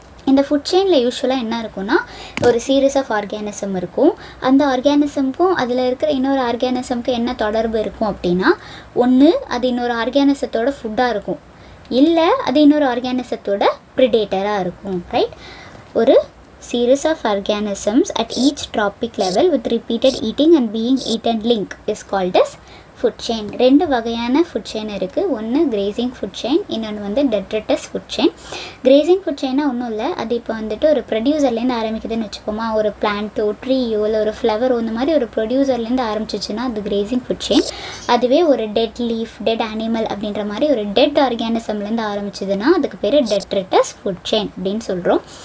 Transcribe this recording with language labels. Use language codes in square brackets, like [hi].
[ta] இந்த ஃபுட் செயினில் யூஸ்வலாக என்ன இருக்குன்னா, ஒரு சீரீஸ் ஆஃப் ஆர்கானிசம் இருக்கும். அந்த ஆர்கானிசம்க்கும் அதில் இருக்கிற இன்னொரு ஆர்கானிசம்க்கு என்ன தொடர்பு இருக்கும் அப்படின்னா, ஒன்று அது இன்னொரு ஆர்கானிசத்தோட ஃபுட்டாக இருக்கும், இல்லை அது இன்னொரு ஆர்கானிசத்தோட ப்ரிடேட்டராக இருக்கும். ரைட்? ஒரு [en] series of organisms at each tropic level with repeated eating and being eaten link is called as food chain. [ta] 2 வகையான ஃபுட் செயின் இருக்குது. ஒன்று கிரேசிங் ஃபுட் செயின், இன்னொன்று detritus food chain. Grazing food செயினாக ஒன்றும் இல்லை, அது இப்போ ஒரு ப்ரொடியூசர்லேருந்து ஆரம்பிக்குதுன்னு வச்சுப்போமா. ஒரு பிளான்ட்டோ ட்ரீயோ இல்லை ஒரு ஃப்ளவரோ இந்த மாதிரி ஒரு ப்ரொடியூசர்லேருந்து ஆரம்பிச்சிச்சுன்னா அது கிரேசிங் ஃபுட் செயின். அதுவே ஒரு டெட் லீஃப், டெட் அனிமல் அப்படின்ற மாதிரி ஒரு டெட் ஆர்கானிசம்லேருந்து ஆரம்பிச்சதுன்னா அதுக்கு பேர் டெட்ரிட்டஸ் ஃபுட் செயின் அப்படின்னு சொல்கிறோம்.